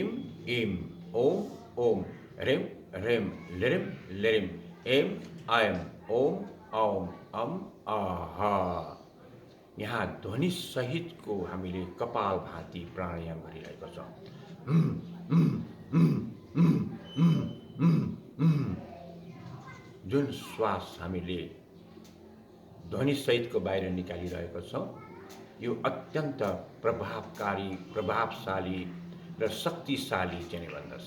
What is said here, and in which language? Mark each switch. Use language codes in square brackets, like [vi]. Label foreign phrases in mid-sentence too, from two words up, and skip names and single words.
[ne] इम ओम ओम रेम रेम लिरिम लिरिम एम आयम ओम औम अम आहा। यहाँ ध्वनि सहितको हामीले कपाल भाती प्राणायाम गरिरहेको छौँ। जुन श्वास हामीले ध्वनि सहितको बाहिर निकालिरहेको छौँ यो अत्यन्त प्रभावकारी, प्रभावशाली र शक्तिशाली चाहिँ भन्दछ।